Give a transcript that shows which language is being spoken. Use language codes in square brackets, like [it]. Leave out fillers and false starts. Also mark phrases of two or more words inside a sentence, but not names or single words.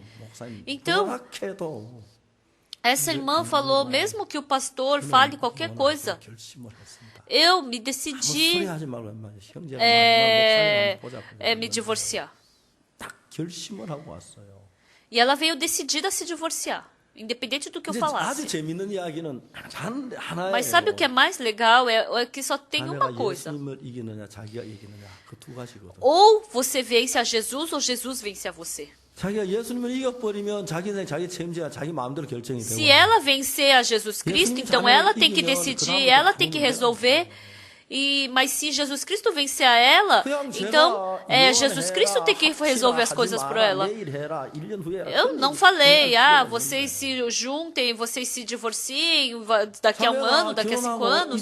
[pt] Então, essa irmã falou, mesmo que o pastor fale qualquer coisa, eu me decidi me divorciar. E ela veio decidida a se divorciar. independente do que eu [ko] 근데 아주 [pt] falasse. [ko] 재밌는 이야기는 하나예요. [pt] Mas sabe o que é mais legal? É que só tem uma [ko] 자네가 [pt] coisa. [ko] 예수님을 이기느냐 자기가 이기느냐 그 두 가지거든. [pt] Ou você vence a Jesus, ou Jesus vence a você. [ko] 자기가 예수님을 이겨버리면 자기 인생 자기 책임져야 자기 마음대로 결정이 되고. [pt] Se ela vencer a Jesus Cristo, então ela tem que decidir, ela tem que resolver. Mas se Jesus Cristo vencer a ela, então Jesus Cristo tem que resolver as coisas por ela. Eu não falei, vocês se juntem, vocês se divorciem daqui a um ano, daqui a 5 anos.